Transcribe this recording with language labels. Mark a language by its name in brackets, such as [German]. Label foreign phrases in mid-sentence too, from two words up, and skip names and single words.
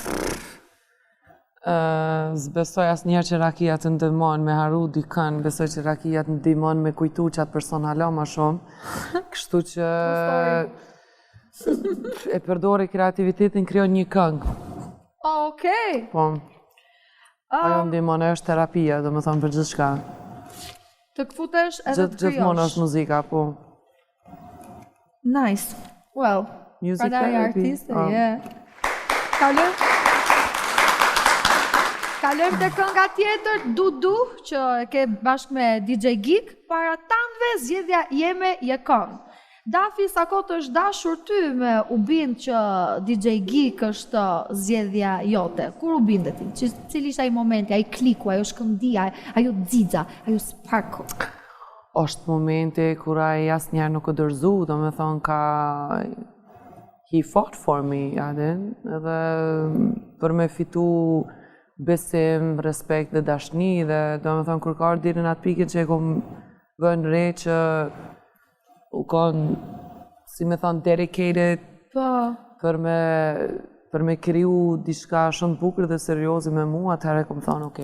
[Albanian] Zbesoj asnjëherë që rakia të ndihmon me harru dikën, besoj që rakia të ndihmon me kujtu qatë person hala më shumë, kështu që e përdori kreativitetin, krijon një këngë. Okej. Po. Ajo ndihmon, është terapia, do më thonë për gjithçka. Të këfutesh edhe të krijosh. Gjithmonë është muzika, po. [English] Nice. Well, music therapy. [Albanian] Kalojmë te kënga tjetër, Dudu, që e ke bashkë me DJ Geek, para tanëve zgjedhja jeme je këngë. Dafi, sa kohë është dashur ty me u bind që DJ Geek është zgjedhja jote? Kur u bindet ti? Cili ishte ai momenti, ai kliku, ajo shkëndia, ajo xixa, ajo sparku? Është momenti kur ai asnjëherë nuk e dorëzu, domethënë ka [English] he fought for me, [Albanian] edhe për me fitu besim, respekt dhe dashni, dhe domethënë kur ka ardhur deri në atë pikën që e kom vënë re që u konë, si me thonë, dedicated për me kriju diçka shumë bukur dhe serioze me mua, atëherë kom thonë, okej.